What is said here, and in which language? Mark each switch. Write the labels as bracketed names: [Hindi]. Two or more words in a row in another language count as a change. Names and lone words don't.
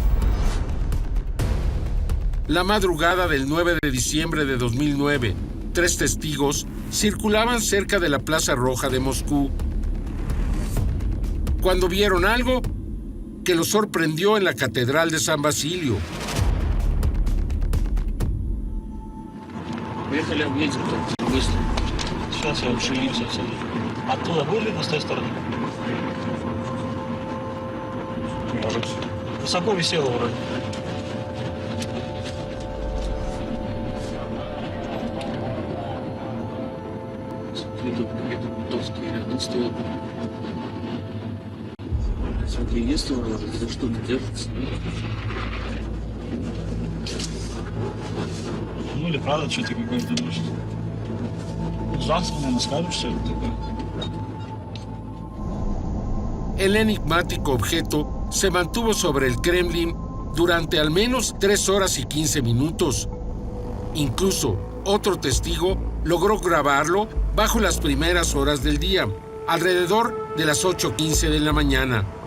[Spanish] La madrugada del 9 de diciembre de 2009, 3 testigos circulaban cerca de la Plaza Roja de Moscú cuando vieron algo que los sorprendió en la Catedral de San Basilio. [Russian] Оттуда были на той стороне? Может. Высоко висело вроде. Это доски рядом стоят. Смотри, есть за что-то держится. Ну или правда что-то какое-то может. Ужасно, наверное, скажешь, что это такое. [Spanish] El enigmático objeto se mantuvo sobre el Kremlin durante al menos 3 horas y 15 minutos. Incluso otro testigo logró grabarlo bajo las primeras horas del día, alrededor de las 8:15 de la mañana.